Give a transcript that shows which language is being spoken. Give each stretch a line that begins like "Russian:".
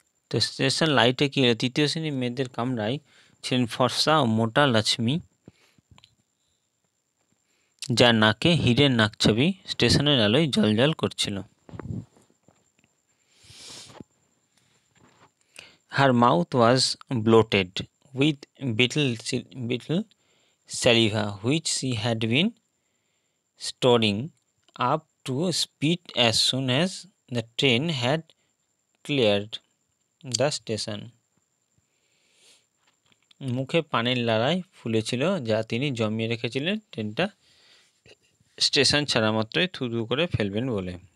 Bangla: তো স্টেশন লাইটে কি হলো, তৃতীয় শ্রেণীর মেয়েদের কামরায় ছিলেন ফর্সা ও মোটা লক্ষ্মী, যার নাকে হীরের নাকছবি স্টেশনের আলোয় জ্বলজ্বল করছিল।
English: Her mouth was bloated with bitter saliva which she had been storing up to spit as soon as the train had cleared the station.
Bangla: মুখে পানের লালায় ফুলেছিল, যা তিনি জমিয়ে রেখেছিলেন ট্রেনটা স্টেশন ছাড়া মাত্রই থুতু করে ফেলবেন বলে।